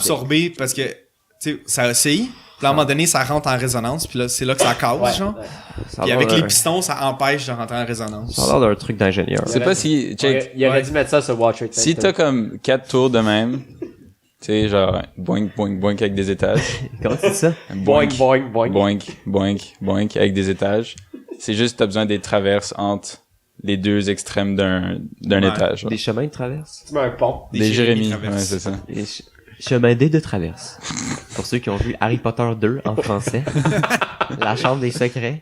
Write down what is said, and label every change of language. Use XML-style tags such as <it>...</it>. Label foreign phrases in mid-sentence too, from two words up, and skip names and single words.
<fr>absorber, parce que, tu sais, ça oscille, puis à un moment donné, ça rentre en résonance, puis là, c'est là que ça casse, Ouais, genre. ouais. Ça a Puis l'air avec d'un- les pistons, ça empêche de rentrer en résonance. Ça a l'air d'un truc d'ingénieur. Je sais pas si, check, Il aurait Ouais. dû mettre ça sur Watch It. si t'as comme 4 tours de même, tu sais, genre, boink, boink, boink avec des étages. Comment tu dis ça? Boing, boing, boing. Boink, boink, boink avec des étages. C'est juste t'as besoin des traverses entre les deux extrêmes d'un Ouais. étage. genre. Des chemins de traverse? Tu mets un pont. Des Jérémy, traverses. ouais, c'est ça. Des chemins D de traverse. pour ceux qui ont vu Harry Potter 2 en français. La chambre des secrets.</fr>